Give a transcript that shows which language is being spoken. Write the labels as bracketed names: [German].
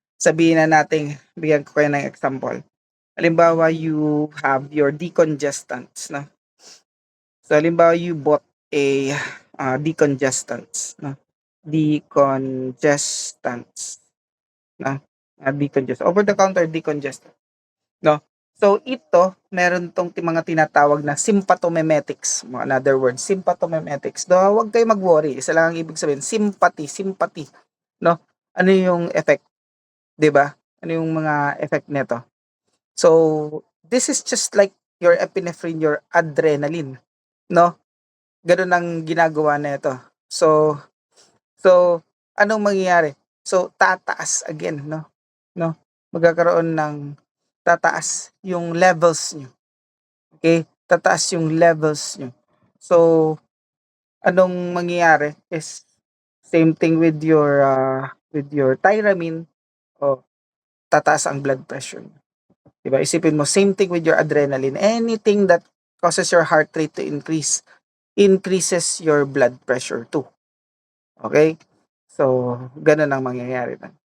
[Filipino] Sabihin na natin, bigyan ko kayo ng example. Halimbawa, [English] you have your decongestants, no? So, [Filipino] halimbawa, [English] you bought a decongestants, no? Decongestants, no? Over-the-counter decongestant, no? [Filipino] So, ito, meron tong mga tinatawag na sympathomimetics. [English] In other words, sympathomimetics. [Filipino] Huwag kayo mag-worry. Isa lang ang ibig sabihin, sympathy, no? Ano yung effect? 'Di ba? Ano yung mga effect nito? [English] So, this is just like your epinephrine, your adrenaline, no? [Filipino] Ganun ang ginagawa nito. So anong mangyayari? So, tataas again, no? Magkakaroon ng tataas yung levels niyo. Okay? Tataas yung levels niyo. [English] So, [Filipino] anong mangyayari [English] is same thing with your Tyramine. [Filipino] Tataas ang blood pressure. Diba? Isipin mo, [English] same thing with your adrenaline. Anything that causes your heart rate to increases your blood pressure too. Okay? [Filipino] So, ganun ang mangyayari.